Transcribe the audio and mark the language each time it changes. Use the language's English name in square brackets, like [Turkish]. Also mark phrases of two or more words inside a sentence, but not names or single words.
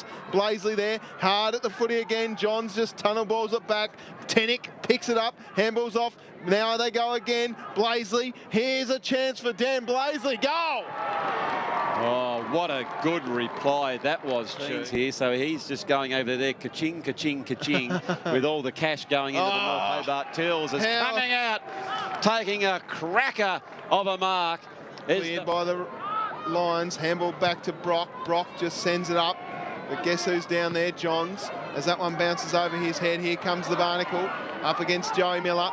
[English] Blaisley there. Hard at the footy again. Johns just tunnel balls it back. Tenick picks it up. Handballs off. Now they go again. Blaisley. Here's a chance for Dan Blaisley. Goal! Oh, what a good reply that was here. So he's just going over there, ka-ching, ka-ching, ka-ching, with all the cash going into the North Hobart Tills. Is coming out, taking a cracker of a mark. Cleared by the Lions. Handball back to Brock. Brock just sends it up. But guess who's down there? Johns. As that one bounces over his head, here comes the Barnacle up against Joey Miller.